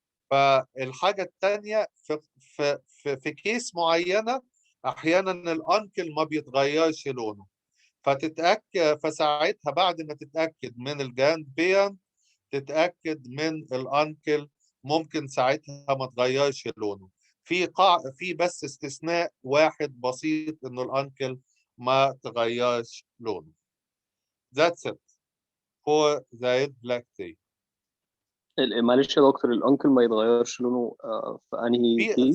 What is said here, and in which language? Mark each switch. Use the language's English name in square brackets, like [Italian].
[Arabic] فالحاجة التانية في كيس معينة أحيانا الأنكل ما بيتغيرش لونه، فتتأكد فساعتها بعد ما تتأكد من الجراند بيرنت تتأكد من الأنكل، ممكن ساعتها ما تغيرش لونه. في بس استثناء واحد بسيط انه الانكل ما تغيرش لونه. [English] That's it for the red black tea. [Arabic] معلش يا دكتور، الانكل ما يتغيرش لونه في انهي كيس؟